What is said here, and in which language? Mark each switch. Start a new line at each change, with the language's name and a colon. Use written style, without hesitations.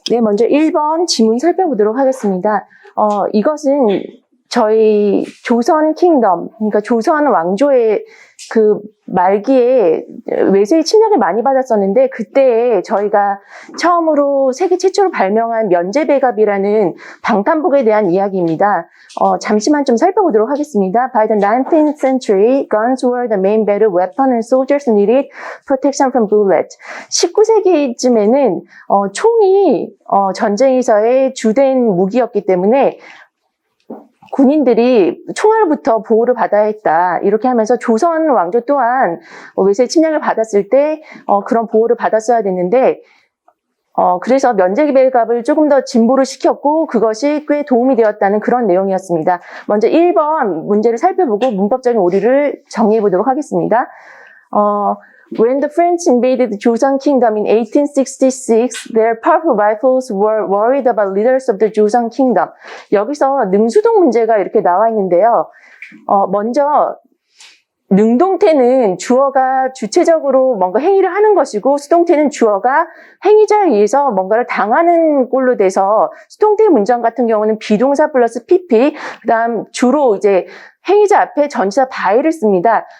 Korean: 네, 먼저 1번 지문 살펴보도록 하겠습니다. 이것은 저희 조선 킹덤, 그러니까 조선 왕조의 그 말기에 외세의 침략을 많이 받았었는데, 그때 저희가 처음으로 세계 최초로 발명한 면제배갑이라는 방탄복에 대한 이야기입니다. 잠시만 좀 살펴보도록 하겠습니다.
English: By the 19th century, guns were the main battle weapon and soldiers needed protection from bullet.
Korean: 19세기쯤에는 총이 전쟁에서의 주된 무기였기 때문에 군인들이 총알부터 보호를 받아야 했다. 이렇게 하면서 조선 왕조 또한 외세 침략을 받았을 때 그런 보호를 받았어야 됐는데, 그래서 면제배갑을 조금 더 진보를 시켰고 그것이 꽤 도움이 되었다는 그런 내용이었습니다. 먼저 1번 문제를 살펴보고 문법적인 오류를 정리해 보도록 하겠습니다.
English: When the French invaded the Joseon Kingdom in 1866, their powerful rivals were worried about leaders of the Joseon Kingdom.
Korean: 여기서 능수동 문제가 이렇게 나와 있는데요. 먼저 능동태는 주어가 주체적으로 뭔가 행위를 하는 것이고, 수동태는 주어가 행위자에 의해서 뭔가를 당하는 꼴로 돼서, 수동태 문장 같은 경우는 비동사 플러스 PP, 그 다음 주로 이제 행위자 앞에 전치사 by를 씁니다.